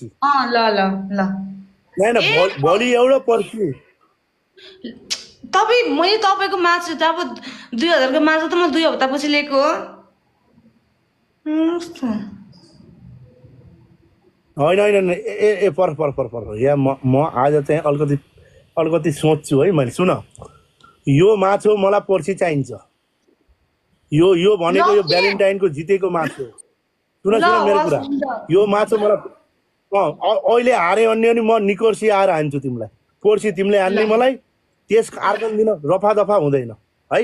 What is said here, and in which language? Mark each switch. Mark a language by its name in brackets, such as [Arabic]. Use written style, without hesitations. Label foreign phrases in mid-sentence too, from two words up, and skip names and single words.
[Nepali] ल ल ल हैन भोलि एउटा पर्सि मैले तपाईको माछा त अब 2000 को माछा त म 2 हप्ता पछि लिएको हो होइन होइन ए पर पर पर पर यहाँ म आज चाहिँ अलिकति सोच्छु है मैले सुन यो माछो मलाई पर्सि चाहिन्छ यो भनेको यो भ्यालेन्टाइनको जितेको माछो सुन मेरो कुरा यो माछो मलाई अहिले हारे अन्य नि म निकोर्सी आएर हान्छु तिमीलाई पर्सि तिमीले हान्ने मलाई त्यस अर्को दिन रफा दफा हुँदैन है